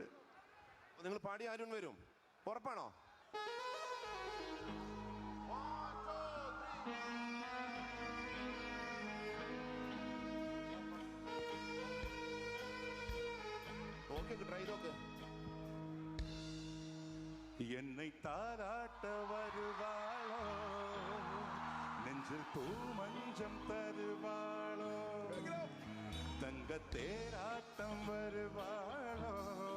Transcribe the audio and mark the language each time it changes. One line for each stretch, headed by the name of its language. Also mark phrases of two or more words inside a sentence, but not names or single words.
Malayalam: നിങ്ങൾ പാടി അരുൺ വരും, ഉറപ്പാണോ? ഓക്കെ, ട്രൈ നോക്ക്.
Tamil: என்னை தாராட்ட வருவாளோ, நெஞ்சில் பூ மஞ்சம் தருவாளோ, தங்க தேராட்டம் வருவாளோ.